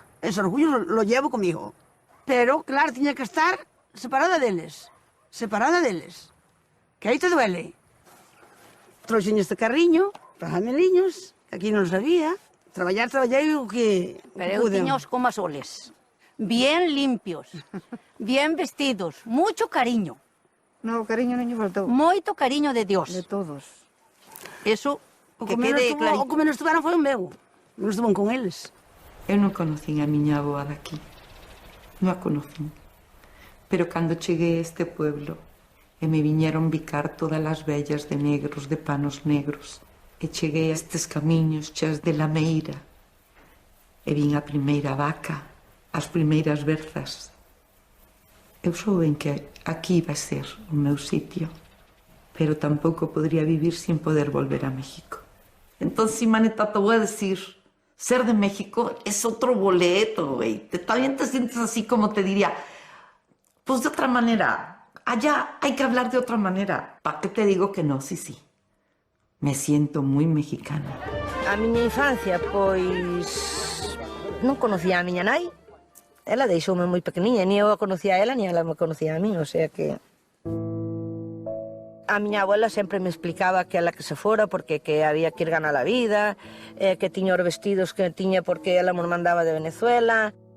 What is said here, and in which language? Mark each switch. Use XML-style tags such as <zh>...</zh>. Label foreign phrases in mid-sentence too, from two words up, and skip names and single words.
<es>Ese orgullo lo llevo</es> <gl>comigo. Pero, claro, tiña que estar separada deles. Separada deles. Que aí te duele. Trouxen este carriño para fameliños, que aquí non os había. Traballei o que Pero eu tiñaos como a soles.</gl> <es>Bien limpios, bien vestidos, mucho cariño. No,</es> <gl>cariño non lle faltou. Moito cariño de Dios. De todos.</gl> <es>Eso, que quede clarito.</es> <gl>O que menos estuveron foi o meu. Non estuvo con eles. Eu non conocín a miña avoa daqui. Non a conocín. Pero cando cheguei a este pueblo e me viñeron bicar todas as vellas de negros, de panos negros, e cheguei a estes camiños cheas de lameira, e vin a primeira vaca, as primeiras berzas. Eu souben que aquí iba a ser o meu sitio, pero tampouco podría vivir sin poder volver a México.</gl> <es>Entonces, maneta, te voy a decir, ser de México es otro boleto, güey. También te sientes así como te diría, pues de otra manera, allá hay que hablar de otra manera. ¿Para qué te digo que no? Sí, sí. Me siento moi mexicana.</es> <gl>A miña infancia, pois... non conocía a miña nai. Ela deixoume moi pequeniña, ni eu a conocía a ela, ni ela me conocía a min,</gl> <es>o sea que...</es> <gl>A miña abuela sempre me explicaba que ela que se fora porque que había que ir ganar a vida, que tiña os vestidos que tiña porque ela me mandaba de Venezuela.</gl>